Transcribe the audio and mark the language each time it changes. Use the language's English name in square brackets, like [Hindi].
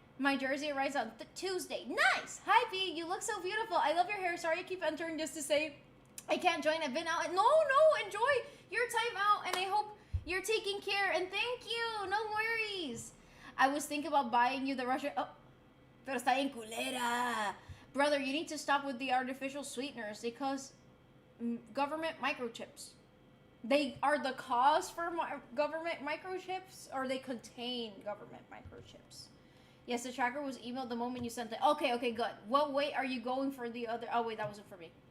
[English] My jersey arrives on Tuesday. Nice! Hi, B. You look so beautiful. I love your hair. Sorry I keep entering just to say I can't join. I've been out. No, enjoy your time out, and I hope you're taking care. And thank you. No worries. I was thinking about buying you the Russian... [Spanish] Oh, pero está bien culera. [English] Brother, you need to stop with the artificial sweeteners because government microchips. They are the cause for government microchips, or they contain government microchips. Yes, the tracker was emailed the moment you sent it. Okay, good. What weight are you going for the other? Oh, wait, that wasn't for me.